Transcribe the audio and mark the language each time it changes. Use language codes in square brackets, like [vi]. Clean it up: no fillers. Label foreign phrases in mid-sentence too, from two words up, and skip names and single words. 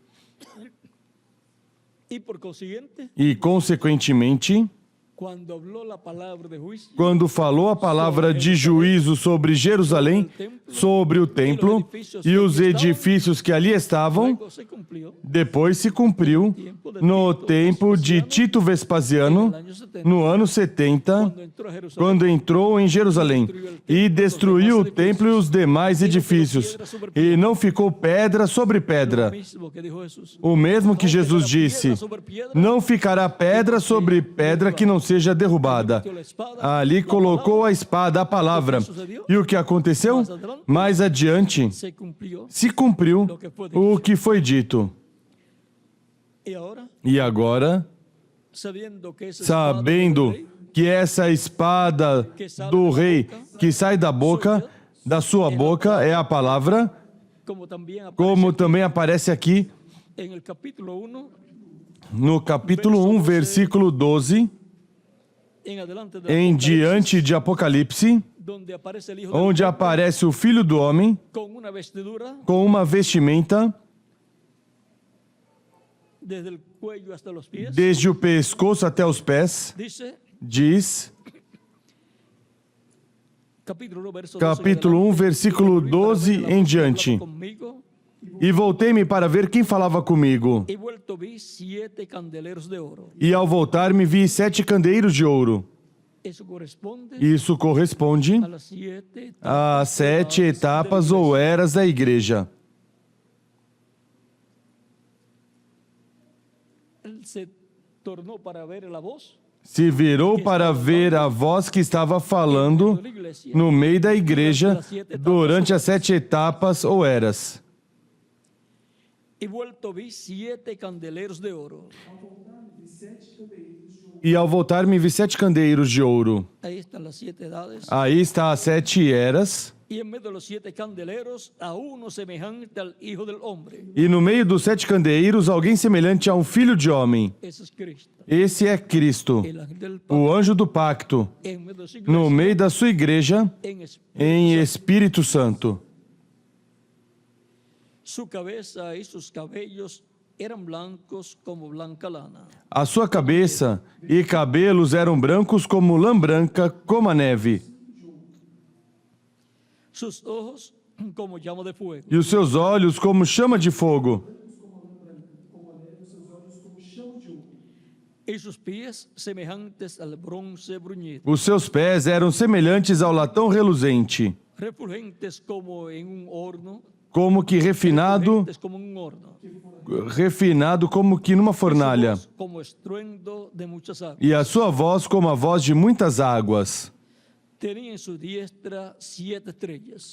[es] Y por consiguiente, [pt] E, consequentemente, [es] cuando habló la palabra de juicio, [pt] quando falou a palavra de juízo sobre Jerusalém, sobre o templo e os edifícios que ali estavam, [es] luego se cumplió [pt] depois se cumpriu no tempo de Tito Vespasiano, no ano 70, [es] cuando entró a Jerusalén, [pt] quando entrou em Jerusalém e destruiu o templo e os demais edifícios, e não ficou pedra sobre pedra. [es] mismo que dijo Jesús, [pt] O mesmo que Jesus disse: não ficará pedra sobre pedra que não seja derrubada. Ali colocou a espada, a palavra. E o que aconteceu? Mais adiante, [es] se cumplió. [pt] se cumpriu o que foi dito. [es] Y ahora, [pt] E agora, [es] sabiendo que esa espada [pt] sabendo [es] del rey, [pt] que essa espada do rei que sai da boca, da sua boca, é a palavra, [es] como también aparece [pt] como também aparece aqui [es] en el capítulo 1, [pt] no capítulo 1, versículo 12, [es] en adelante de [pt] em [es] Apocalipsis, [pt] diante de Apocalipse, [es] donde aparece el Hijo del [pt] onde [es] Hombre [pt] aparece o Filho do Homem [es] con una vestidura [pt] com uma vestimenta [es] desde el cuello hasta los pies. [pt] desde o pescoço até os pés, [es] Dice, [pt] diz, [es] capítulo 1, verso 12 [pt] capítulo 1, versículo 12 em diante. [es] Conmigo, [pt] E voltei-me para ver quem falava comigo. [es] y vuelto vi 7 candeleros de oro. [pt] E ao voltar-me vi 7 candeeiros de ouro. [es] Eso corresponde [pt] Isso corresponde [es] a las 7 [pt] às 7 etapas ou eras da igreja. [es] Él se tornó para ver la voz [pt] Se virou para ver a voz que estava falando [es] de la iglesia [pt] no meio da igreja durante as 7 etapas ou eras. [es] y vuelto vi 7 candeleros de oro. [pt] E ao voltar-me vi 7 candeeiros de ouro. [es] Ahí están las 7 edades. [pt] Aí está as 7 eras. [es] Y en medio de los 7 candeleros, a uno semejante al Hijo del Hombre. [pt] E no meio dos 7 candeeiros, alguém semelhante a um filho de homem. [es] Ese es Cristo, [pt] Esse é Cristo, [es] el ángel del Padre, [pt] o anjo do pacto, [es] en medio de su [pt] no [es] iglesia, [pt] meio da sua igreja, [es] en espíritu. [pt] em Espírito Santo. [es] Su cabeza y sus cabellos eran blancos como blanca lana. [pt] A sua cabeça e cabelos eram brancos como lã branca, como a neve. [es] Sus ojos como llama de fuego. [pt] E os seus olhos como chama de fogo. [es] Y sus pies semejantes al bronce bruñido. [pt] Os seus pés eram semelhantes ao latão reluzente, [es] Refulgentes como en un horno. [pt] como que refinado, [es] Refulgentes como en un horno. [pt] como que numa fornalha. [es] Su voz como estruendo de muchas aguas. [pt] E a sua voz como a voz de muitas águas. [es] Tenía en su diestra 7 estrellas.